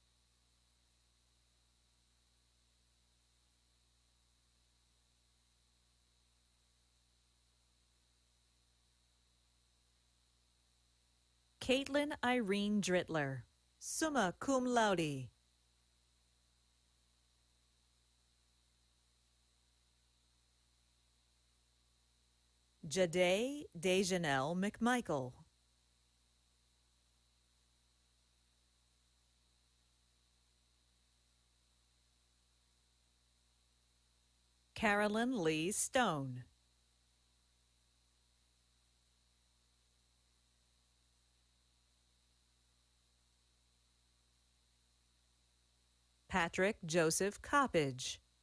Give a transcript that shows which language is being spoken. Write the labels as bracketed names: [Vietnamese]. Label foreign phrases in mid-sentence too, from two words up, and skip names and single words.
[English] Caitlin Irene Drittler, [Latin] summa cum laude. [English] Jade Dejanelle McMichael. Carolyn Lee Stone. Patrick Joseph Coppage.